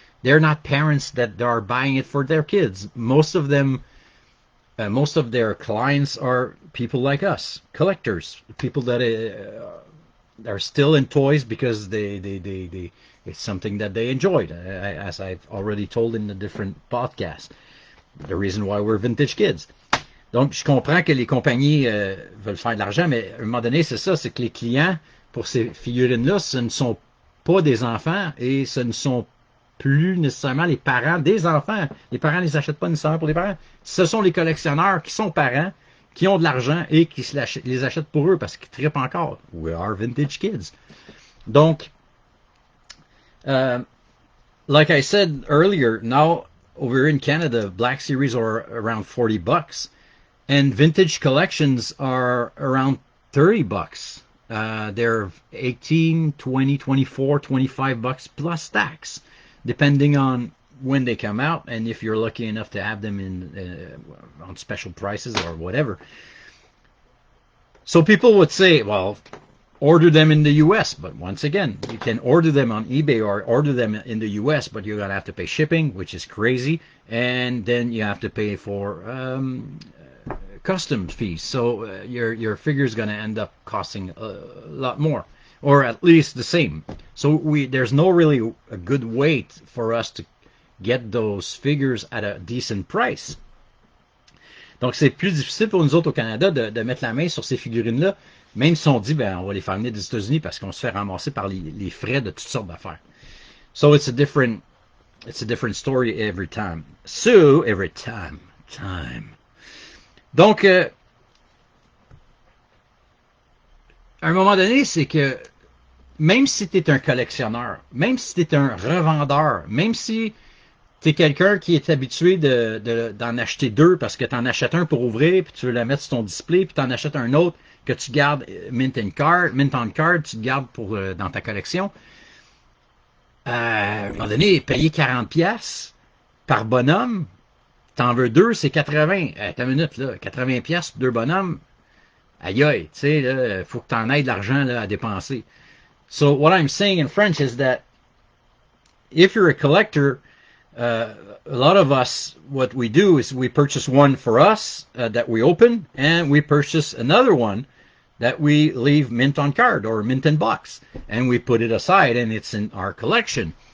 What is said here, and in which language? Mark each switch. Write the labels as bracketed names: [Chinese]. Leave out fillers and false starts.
[English] They're not parents that are buying it for their kids. Most of them, most of their clients are people like us, collectors, people that are still in toys because they it's something that they enjoyed, as I've already told in the different podcasts. The reason why we're vintage kids. [French] Donc, je comprends que les compagnies veulent faire de l'argent, mais à un moment donné, c'est ça, c'est que les clients, pour ces figurines-là, ce ne sont pas des enfants et ce ne sont plus nécessairement les parents des enfants. Les parents ne les achètent pas nécessairement pour les parents. Ce sont les collectionneurs qui sont parents, qui ont de l'argent et qui les achètent pour eux parce qu'ils trippent encore. [English] We are vintage kids. Donc, like I said earlier, now over in Canada, Black Series are around $40, and vintage collections are around $30. They're 18, 20, 24, $25 plus tax, depending on when they come out and if you're lucky enough to have them in on special prices or whatever. So people would say, well, order them in the US, but once again, you can order them on eBay or order them in the US, but you're going to have to pay shipping, which is crazy, and then you have to pay for customs fees. So your figure is going to end up costing a lot more, or at least the same. So there's no really a good way for us to get those figures at a decent price. [French] Donc c'est plus difficile pour nous autres au Canada de mettre la main sur ces figurines-là, même si on dit ben on va les faire venir des États-Unis parce qu'on se fait ramasser par les frais de toutes sortes d'affaires. [English] So it's a different story every time. So every time. [French] Donc à un moment donné, c'est que même si tu es un collectionneur, même si tu es un revendeur, même si tu es quelqu'un qui est habitué d'en acheter deux parce que tu en achètes un pour ouvrir, puis tu veux la mettre sur ton display, puis tu en achètes un autre que tu gardes mint on card, tu te gardes pour dans ta collection. À un moment donné, payer 40$ par bonhomme, t'en veux deux, c'est 80. T'as une minute, là, 80$ pour deux bonhommes, aïe aïe, tu sais, là, faut que t'en aies de l'argent là, à dépenser. [English] So what I'm saying in French is that if you're a collector, a lot of us, what we do is we purchase one for us that we open, and we purchase another one that we leave mint on card or mint in box, and we put it aside, and it's in our collection.